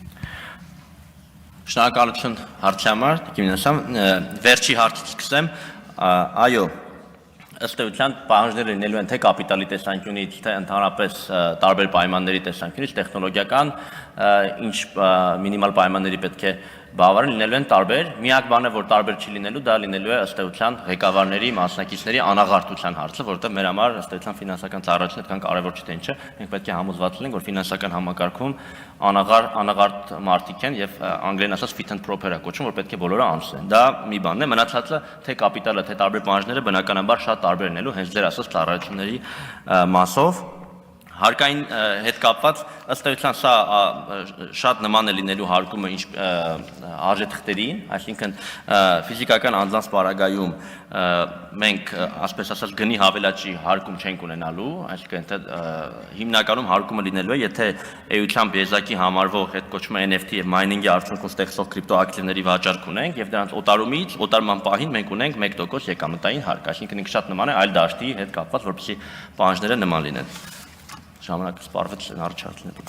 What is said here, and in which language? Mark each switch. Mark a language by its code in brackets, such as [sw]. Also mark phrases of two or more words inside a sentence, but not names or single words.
[hy] Շնորհակալություն հարցի համար, վերջի հարցից սկսեմ, այո, ըստ էության պահանջները լինելու են թե կապիտալի տեսանկյունից, թե ընդհանրապես տարբեր պայմանների տեսանկյունից, տեխնոլոգիական, ինչ մինիմալ պայմանների պետք է բավարարեն, լինելու են տարբեր, միակ բանը, որ տարբեր չի լինելու, դա լինելու է ըստ էության ղեկավարների, մասնակիցների անաղարտության հարցը, որովհետև մեր համար ըստ էության ֆինանսական ծառայությունը այդքան կարևոր չէ թե ինչը, մենք պետք է համոզված լինենք, որ ֆինանսական համակարգում անաղարտ մարդիկ են եւ անգլերեն ասած [en] fit and proper- [hy] ը կոչվում, որ պետք է բոլորը անցնեն։ Դա մի բանն է, մնացածը թե կապիտալը, թե տարբեր պահանջները բնականաբար շատ տարբեր են ելու, հենց ձեր ասած ծառայությունների մասով։ Հարկային հետ կապված ըստ էության սա շատ նման է լինելու հարկումը արժեթղթերին, այսինքն ֆիզիկական անձանց պարագայում մենք ասպես ասած գնի հավելաճի հարկում չենք ունենալու, այսինքն հիմնականում հարկումը լինելու է, եթե էությամբ եզակի համարվող այդ կոչվում է NFT եւ մայնինգի արդյունքում ստեղծող կրիպտոակտիվների վաճառք ունենք եւ դրանց օտարման պահին մենք ունենք 1% եկամտային հարկ, այսինքն ինքը շատ նման է այլ դաշտի հետ կապված, որպեսզի պահանջները նման լինեն։ Ժամանակը սպառվեց առաջարկները։